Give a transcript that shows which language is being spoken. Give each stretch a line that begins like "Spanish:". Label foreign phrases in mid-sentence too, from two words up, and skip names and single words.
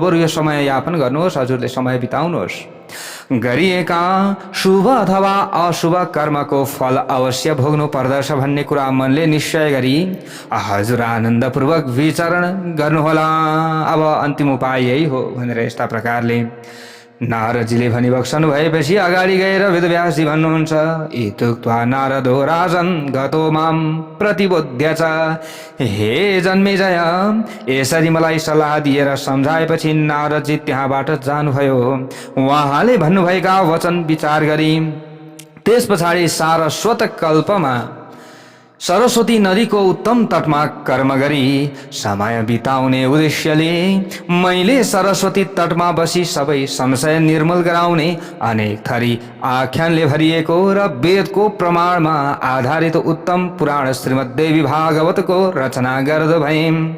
Nepali: बरु यो समय यापन गर्नुहोस्, हजुरले समय बिताउनुहोस्। गरिएका शुभ अथवा अशुभ कर्मको फल अवश्य भोग्नु पर्दछ भन्ने कुरा मनले निश्चय गरी हजुर आनन्दपूर्वक विचरण गर्नुहोला। अब अन्तिम उपाय यही हो भनेर यस्ता प्रकारले नारदजीले भनिबक्सनु भएपछि अगाडि गएर वेदव्यासजी भन्नुहुन्छ,
Sanskrit: इत्युक्त्वा नारदो राजन् गतो मां प्रतिबोध्य च।
Nepali: हे जन्मेजय, यसरी मलाई सल्लाह दिएर सम्झाएपछि नारदजी त्यहाँबाट जानुभयो। उहाँले भन्नुभएका वचन विचार गरी त्यस पछाडि सारस्वत कल्पमा सरस्वती नदीको उत्तम तटमा कर्म गरी समय बिताउने उद्देश्यले मैले सरस्वती तटमा बसी सबै संशय निर्मूल गराउने अनेक थरी आख्यानले भरिएको र वेदको प्रमाणमा आधारित उत्तम पुराण श्रीमद्देवी भागवतको रचना गर्दो भएँ।